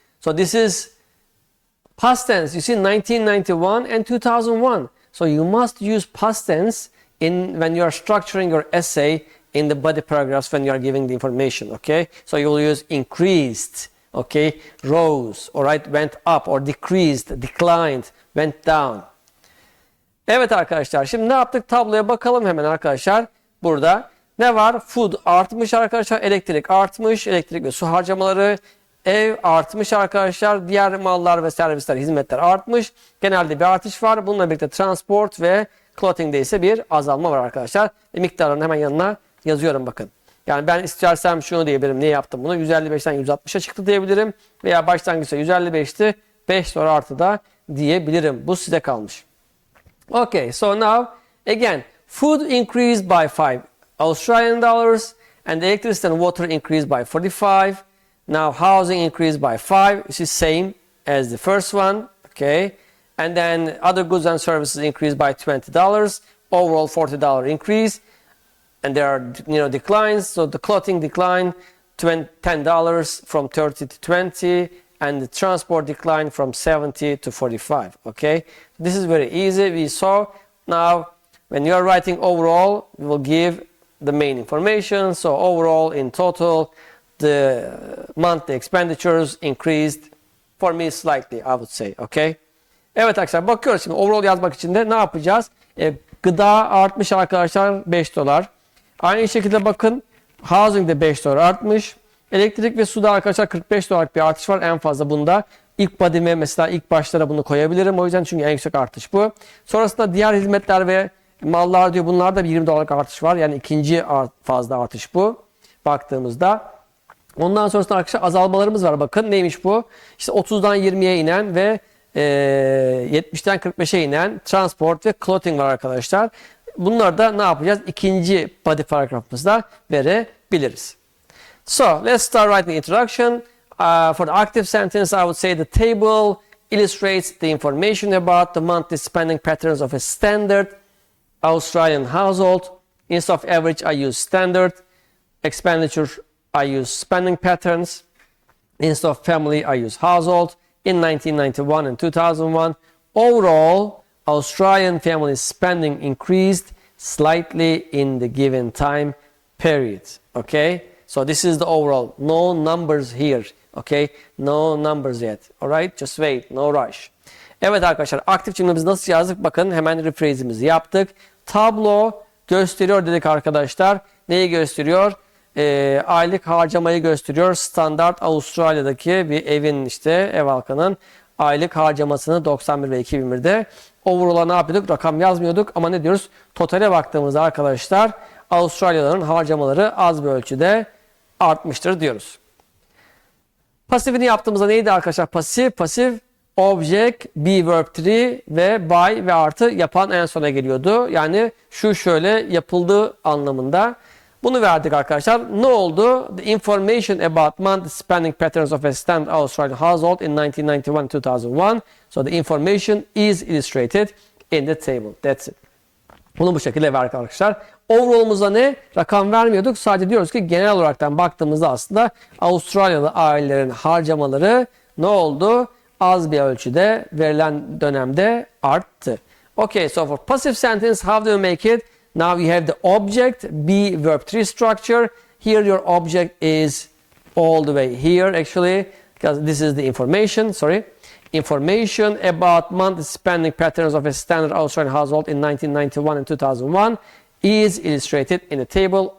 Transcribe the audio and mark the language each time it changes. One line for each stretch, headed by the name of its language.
English: So this is past tense. You see 1991 and 2001. So you must use past tense when you are structuring your essay in the body paragraphs when you are giving the information, okay? So you will use increased, okay? Rose, all right, went up, or decreased, declined, went down.
Turkish: Evet arkadaşlar, şimdi ne yaptık? Tabloya bakalım hemen arkadaşlar. Burada ne var? Food artmış arkadaşlar, elektrik artmış, elektrik ve su harcamaları, ev artmış arkadaşlar, diğer mallar ve servisler, hizmetler artmış. Genelde bir artış var. Bununla birlikte transport ve clothing'de ise bir azalma var arkadaşlar. Miktarlarını hemen yanına yazıyorum bakın. Yani ben istersem şunu diyebilirim. Niye yaptım bunu? 155'ten 160'a çıktı diyebilirim. Veya başlangıçta 155'ti. 5 sonra artı da diyebilirim. Bu size kalmış.
English: Okay, so now again, food increased by 5 Australian dollars and electricity and water increased by 45. Now housing increased by 5, which is same as the first one, okay. And then other goods and services increased by $20. Overall $40 increase. And there are declines. So the clothing declined $10 from 30 to 20, and the transport declined from 70 to 45. Okay, this is very easy. We saw. Now when you are writing overall, we will give the main information. So overall, in total, the monthly expenditures increased for me slightly, I would say. Okay.
Turkish: Evet arkadaşlar, bakıyoruz şimdi overall yazmak için de ne yapacağız? Gıda artmış arkadaşlar, $5. Aynı şekilde bakın, housing'de $5 artmış. Elektrik ve suda arkadaşlar $45 bir artış var en fazla bunda. İlk body'me mesela ilk başlara bunu koyabilirim. O yüzden çünkü en yüksek artış bu. Sonrasında diğer hizmetler ve mallar diyor, bunlarda bir $20 artış var. Yani ikinci fazla artış bu baktığımızda. Ondan sonrasında arkadaşlar azalmalarımız var. Bakın neymiş bu? İşte 30'dan 20'ye inen ve 70'ten 45'e inen transport ve clothing var arkadaşlar. Bunları da ne yapacağız? İkinci body paragrafımızda verebiliriz.
English: So let's start writing the introduction. For the active sentence, I would say the table illustrates the information about the monthly spending patterns of a standard Australian household. Instead of average, I use standard. Expenditure, I use spending patterns. Instead of family, I use household. In 1991 and 2001, overall, Australian family spending increased slightly in the given time period. Okay, so this is the overall. No numbers here. Okay, no numbers yet. Alright, just wait, no rush.
Turkish: Evet arkadaşlar, aktif cümlemizi nasıl yazdık? Bakın hemen rephrase'imizi yaptık. Tablo gösteriyor dedik arkadaşlar. Neyi gösteriyor? Aylık harcamayı gösteriyor. Standart Avustralya'daki bir evin, işte ev halkının aylık harcamasını 91 ve 2001'de. Overall'a ne yapıyorduk? Rakam yazmıyorduk ama ne diyoruz? Totale baktığımızda arkadaşlar Avustralyalıların harcamaları az bir ölçüde artmıştır diyoruz. Pasifini yaptığımızda neydi arkadaşlar? Pasif object, be verb 3 ve by ve artı yapan en sona geliyordu. Yani şu şöyle yapıldığı anlamında. Bunu verdik arkadaşlar. Ne oldu?
English: The information about monthly spending patterns of a standard Australian household in 1991-2001. So the information is illustrated in the table. That's it.
Turkish: Bunu bu şekilde verdik arkadaşlar. Overall'umuzda ne? Rakam vermiyorduk. Sadece diyoruz ki genel olaraktan baktığımızda aslında Avustralyalı ailelerin harcamaları ne oldu? Az bir ölçüde verilen dönemde arttı.
English: Okay, so for passive sentence, how do you make it? Now you have the object, be verb 3 structure. Here your object is all the way here actually, because this is the information, sorry. Information about monthly spending patterns of a standard Australian household in 1991 and 2001 is illustrated in the table.